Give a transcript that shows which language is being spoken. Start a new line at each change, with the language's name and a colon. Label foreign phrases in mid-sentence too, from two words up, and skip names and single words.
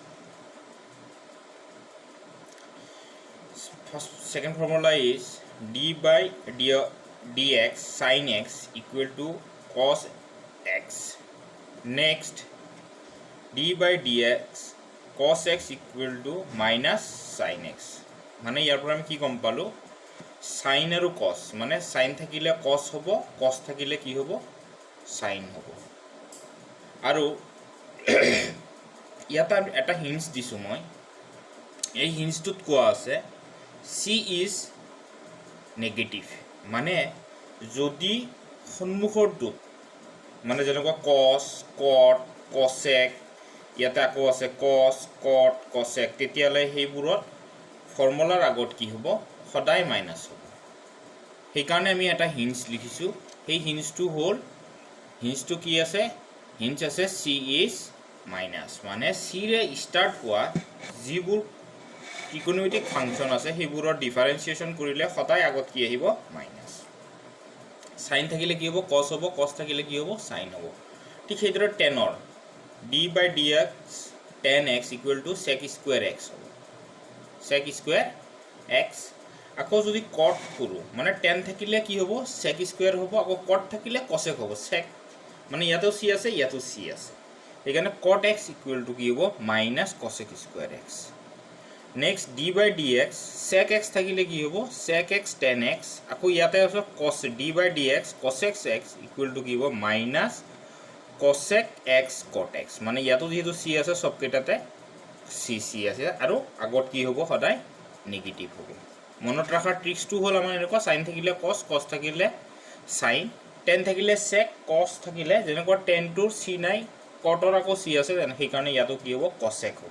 English: Second formula is d by dx sin x equal to cos x. Next, d by dx cos x equal to minus sin x.
Assamese: মানে ইয়াৰ পৰা আমি কি গম পালো, sin আৰু cos, মানে sin থাকিলে cos হ'ব, cos থাকিলে কি হ'ব, sin হ'ব। আৰু ইয়াত এটা হিন্টস দিছো মই, এই হিন্টসটোত কোৱা আছে
English: c is negative,
Assamese: মানে যদি সন্মুখৰটোত মানে যেনেকুৱা cos cot cosec, ইয়াতে আকৌ আছে cos cot cosec, তেতিয়ালে সেইবোৰত ফৰ্মুলাৰ আগত কি হ'ব, সদায় মাইনাস হ'ব। সেইকাৰণে আমি এটা হিন্টস লিখিছো, সেই হিন্টসটো হ'ল, হিন্টসটো কি আছে, হিন্টস আছে
English: c is minus,
Assamese: মানে c ৰে ষ্টাৰ্ট হোৱা যিবোৰ ত্ৰিকোণমিতিক ফাংচন আছে সেইবোৰৰ ডিফাৰেন্সিয়েশ্যন কৰিলে সদায় আগত কি আহিব, মাইনাস। সাইন থাকিলে কি হ'ব, cos হ'ব, cos থাকিলে কি হ'ব, সাইন হ'ব।
English: ঠিক সেইদৰে টেনৰ d by dx tan x equal to sec square x হ'ব, sec square x।
Assamese: আকৌ যদি cot কৰো, মানে tan থাকিলে কি হ'ব,
English: sec square
Assamese: হ'ব, আকৌ cot থাকিলে cosec হ'ব, sec মানে ইয়াতো c আছে, ইয়াতো c আছে, সেইকাৰণে
English: cot x equal to
Assamese: কি হ'ব,
English: minus cosec square x। Next, d by dx sec x
Assamese: থাকিলে কি হ'ব,
English: sec x tan x,
Assamese: আকৌ ইয়াতে আছে
English: cos d by dx cosec x equal to
Assamese: কি হ'ব,
English: minus cosec x cot x,
Assamese: মানে ইয়াতো যেহেতু c আছে সব কেইটাতে c আছে, আৰু আগত কি হ'ব, সদায় নেগেটিভ হ'ব। মনত ৰাখাৰ ট্ৰিক্সটো হ'ল আমাৰ এনেকুৱা, sin থাকিলে cos, cos থাকিলে sin, tan থাকিলে sec, cos থাকিলে যেনেকুৱা tan টোৰ c নাই, cotৰ আকৌ c আছে, সেইকাৰণে ইয়াতো কি হ'ব, cosec হ'ব।